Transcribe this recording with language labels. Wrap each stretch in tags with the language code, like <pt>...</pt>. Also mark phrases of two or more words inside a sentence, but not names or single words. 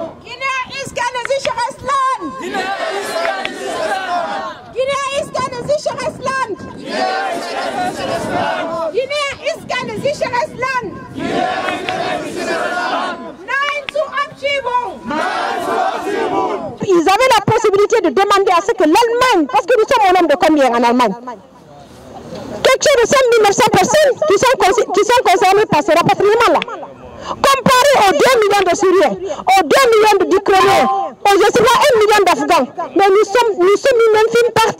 <de>Guinea ist kein sicheres Land. Guinea ist kein sicheres Land. Guinea ist kein sicheres Land. Guinea ist kein sicheres Land. Guinea ist kein sicheres Land. Guinea ist kein sicheres Land. Nein zur Abschiebung. Nein zur Abschiebung.</de> <fr>Ils avaient la possibilité de demander à ce que l'Allemagne, parce que nous sommes au nombre de combien en Allemagne? Quelque chose de 5 900 personnes qui sont concernées par ce rapatriement-là. Comparé aux 2 millions de Syriens, aux 2 millions d'Ukrainiens, aux 1 million d'Afghans, mais nous sommes une infime partie.</fr>